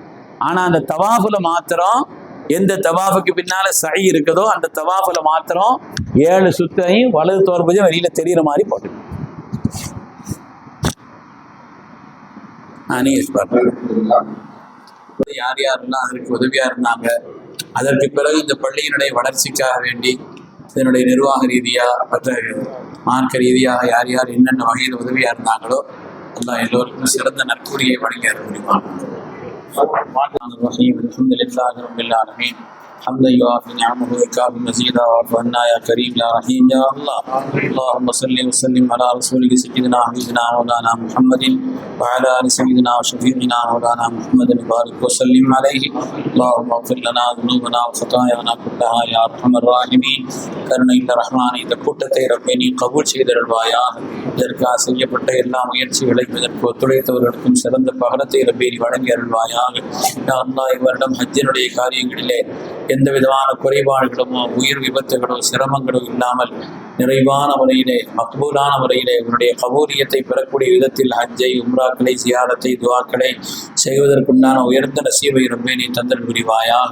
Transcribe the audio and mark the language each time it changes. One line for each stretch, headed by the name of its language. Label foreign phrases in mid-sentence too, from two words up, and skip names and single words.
Tamil: ஆனால் அந்த தவாஃபில் மாத்திரம் எந்த தவாஃபுக்கு பின்னால் சை இருக்குதோ அந்த தவாஃபில் மாத்திரம் 7 சுத்தையும் வலது தோற்பதையும் வெளியில் தெரிகிற மாதிரி போட்டு யார் யாரெல்லாம் அதற்கு உதவியாக இருந்தாங்க. அதற்கு பிறகு இந்த பள்ளியினுடைய வளர்ச்சிக்காக வேண்டி இதனுடைய நிர்வாக ரீதியாக மற்ற மார்க்க ரீதியாக யார் யார் என்னென்ன வகையில் உதவியாக இருந்தாங்களோ எல்லாம் எல்லோருக்கும் சிறந்த நற்கூலியை வழங்க முடியுமா.
Arabic: حمدا يوافي نعمه ويكافئ مزيدا واعف عنا يا كريم يا رحيم يا الله. اللهم صل وسلم على رسولك سيدنا حبيبنا مولانا محمد وعلى ال سيدنا وشفيعنا مولانا محمد وبارك وسلم عليه. اللهم اغفر لنا ذنوبنا وخطايانا كلها يا ارحم الراحمين.
Tamil: கருணையுள்ள ரஹ்மானே, இந்த கூட்டத்தை ரப்பே நீ கபூல் செய்தருள்வாயாக. இதற்காக செய்யப்பட்ட எல்லா முயற்சிகளையும் இதற்கு ஒத்துழைத்தவர்களுக்கும் சிறந்த பகலத்தை ரப்பே நீ வழங்கி அருள்வாயாக. அல்லாஹ் இவரிடம் ஹஜ்ஜினுடைய காரியங்களிலே எந்த விதமான குறைபாடுகளுமோ உயிர் விபத்துகளோ சிரமங்களோ இல்லாமல் நிறைவான முறையிலே மக்பூலான முறையிலே உன்னுடைய கபூலியத்தை பெறக்கூடிய விதத்தில் ஹஜ்ஜை உம்ராக்களை சியாரத்தை துவாக்களை செய்வதற்குண்டான உயர்ந்த நசீபை ரப்பே நீ தந்தல் புரிவாயாக.